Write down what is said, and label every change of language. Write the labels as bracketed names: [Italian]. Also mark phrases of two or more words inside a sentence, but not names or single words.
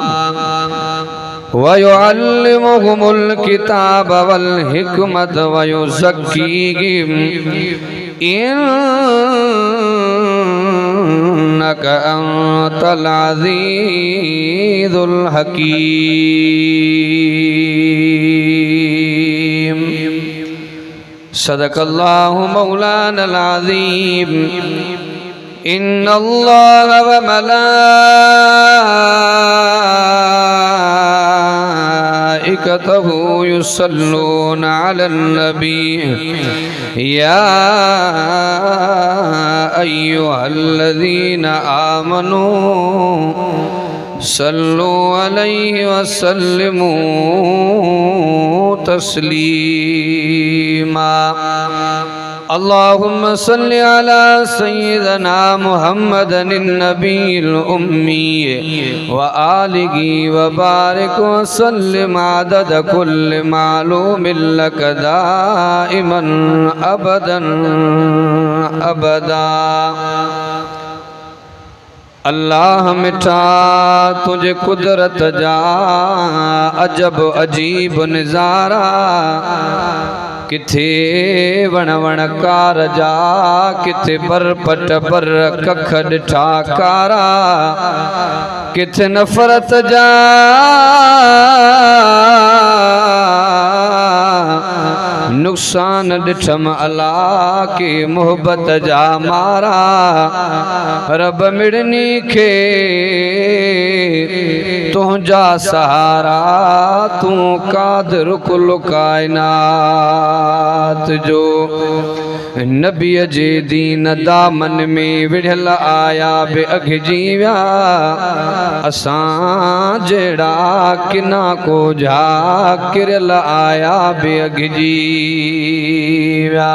[Arabic] ويزكيهم إنك أنت العزيز الحكيم. صدق الله مولانا العظيم. إن الله وملائكته يصلون على النبي يا أيها الذين آمنوا صلوا عليه وسلموا تسليما. اللهم صل على سيدنا محمد النبي الأمي وآله وبارك وسلم عدد كل معلوم لك دائما أبدا أبدا. [Sindhi] अल्लाह मिठा तुझे कुदरत जा अजब अजीब नज़ारा किथे वण वणकार जा किथे पर पट पर कख ॾिठा कारा किथे नफ़रत जा नुक़सान ॾिठम अल्लाह की मोहब्बत जा मारा। रब मिड़नी खे तुझा सहारा तू कादिर कुल कायनात जो। नबी जे दीन दामन में विढ़ल आया बे अघिजी विया असां जहिड़ा किना को जा किरल आया बे अघिजी विया।